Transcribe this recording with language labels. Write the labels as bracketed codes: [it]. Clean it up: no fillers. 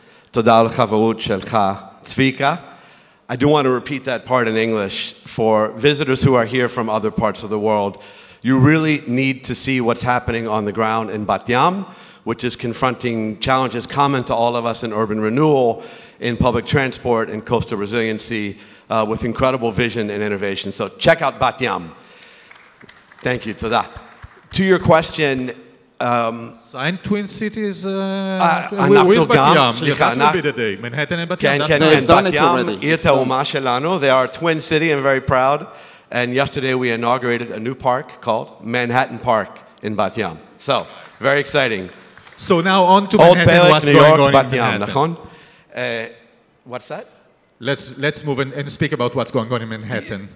[he] תודה על החברות שלך, צביקה. [en] I do want to repeat that part in English for visitors who are here from other parts of the world. You really need to see what's happening on the ground in Bat Yam, which is confronting challenges common to all of us in urban renewal, in public transport, and coastal resiliency, with incredible vision and innovation. So check out Bat Yam. Thank you. Tada. To your question, signed Twin Cities with Bat Yam. That will be the day. Manhattan and Bat Yam. [he] Bat Yam, עיר תאומה שלנו. [en] They are a twin city and very proud. And yesterday we inaugurated a new park called Manhattan Park in Bat Yam. So, very exciting. So now on to Manhattan, what's going on in Manhattan? What's that? Let's move and speak about what's going on in Manhattan.